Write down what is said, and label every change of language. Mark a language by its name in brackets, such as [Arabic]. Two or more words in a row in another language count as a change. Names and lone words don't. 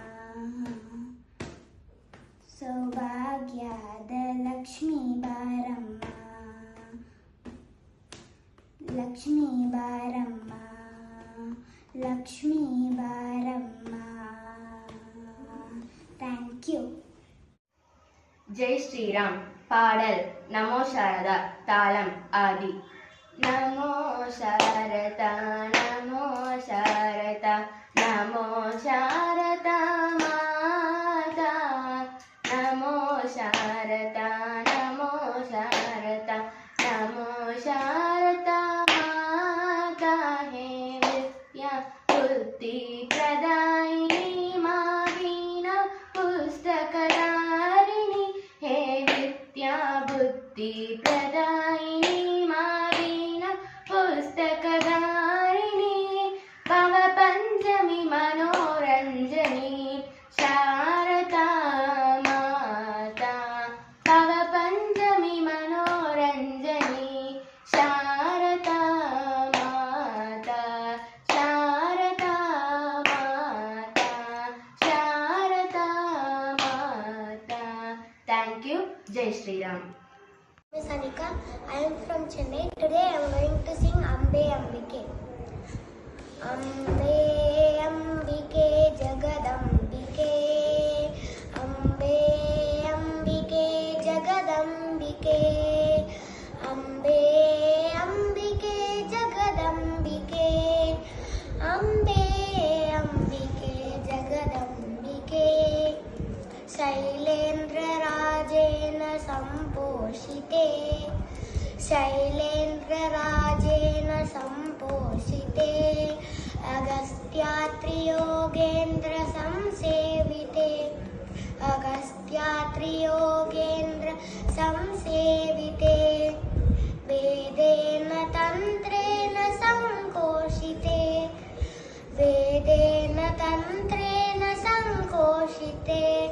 [Kannada] ಸೌಭಾಗ್ಯದ ಲಕ್ಷ್ಮೀ ಬಾರಮ್ಮ ಲಕ್ಷ್ಮೀ ಬಾರಮ್ಮ ಲಕ್ಷ್ಮೀ ಬಾರಮ್ಮ [English] thank you. [Hindi] जय श्रीराम [Tamil] பாடல் நமோ சாரதா தாளம் ஆதி. [Sanskrit] नमो शारदा नमो शारदा नमो शारदा माता नमो शारदा नमो शारदा नमो शारदा माता हे विद्या बुद्धि प्रदायिनि मावीना पुस्तकधारिणि हे विद्या बुद्धि प्रदायिनि मावीन पुस्तकधारिणि भव पंचमि मनोरंजनि शारदा माता भव पंचमि मनोरंजनि शारदा माता शारदा माता शारदा माता. [English] thank you. [Hindi] जय श्रीराम. [English] Miss Anika, I am from Chennai. Today I am going to sing Ambe Ambike. [Sanskrit] अम्बे अम्बिके जगदम्बिके. अम्बे अम्बिके जगदम्बिके. अम्बे अम्बिके जगदम्बिके. अम्बे अम्बिके जगदम्बिके. शैलेन्द्र राजेन संपोषिते शैलेन्द्र राजेन संपोषिते अगस्त्यात्रियोगेन्द्र संसेविते अगस्त्यात्रियोगेन्द्र संसेविते वेदेन तन्त्रेण संकोषिते वेदेन तन्त्रेण संकोषिते